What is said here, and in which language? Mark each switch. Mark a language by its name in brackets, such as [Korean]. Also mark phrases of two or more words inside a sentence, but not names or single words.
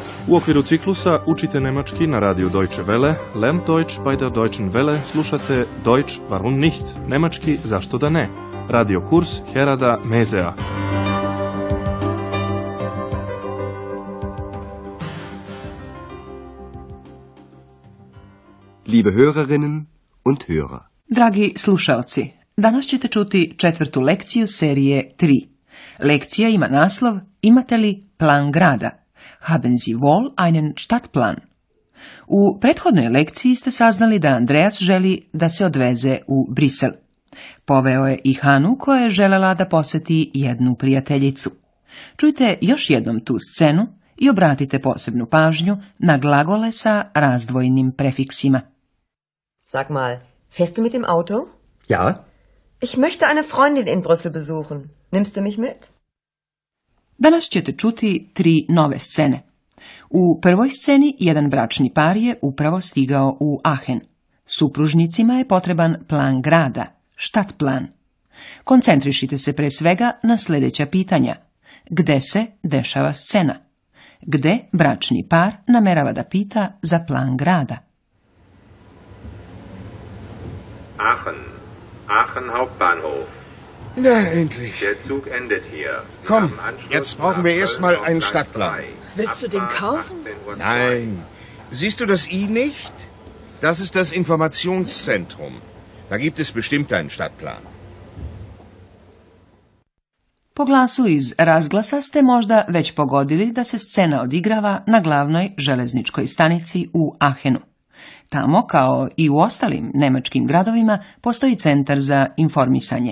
[Serbian] U okviru ciklusa učite nemački na radiju Deutsche Welle, [German] Lernt Deutsch bei der Deutschen Welle, [Serbian] slušate Deutsch warum nicht, nemački zašto da ne, radio kurs Herada Mezea. [German] Liebe Hörerinnen und Hörer. [Serbian] Dragi slušaoci, danas ćete čuti 4. lekciju serije 3. Lekcija ima naslov Imate li plan grada? [German] Haben Sie wohl einen Stadtplan? [Serbian] U prethodnoj lekciji ste saznali da Andreas želi da se odveze u Brisel. Poveo je i Hanu koja je želela da poseti jednu prijateljicu. Čujte još jednom tu scenu i obratite posebnu pažnju na glagole sa razdvojnim prefiksima. [German] Sag mal, fährst du mit dem Auto? Ja? Ich möchte eine Freundin in Brüssel besuchen. Nimmst du mich mit? [Serbian] Danas ćete čuti 3 nove scene. U prvoj sceni jedan bračni par je upravo stigao u Aachen. Supružnicima je potreban plan grada, Stadtplan. Koncentrišite se pre svega na sljedeća pitanja. Gde se dešava scena? Gde bračni par namerava da pita za plan grada? [German] Aachen Hauptbahnhof. Na, endlich. Der Zug endet hier. Komm, jetzt brauchen wir erstmal einen Stadtplan. Willst du den kaufen? Nein. Siehst du das I nicht? Das ist das Informationszentrum. Da gibt es bestimmt einen Stadtplan. [Serbian] Po glasu iz razglasa ste možda već pogodili da se scena odigrava na glavnoj železničkoj stanici u Aachenu. Tamo, kao i u ostalim nemačkim gradovima, postoji centar za informisanje.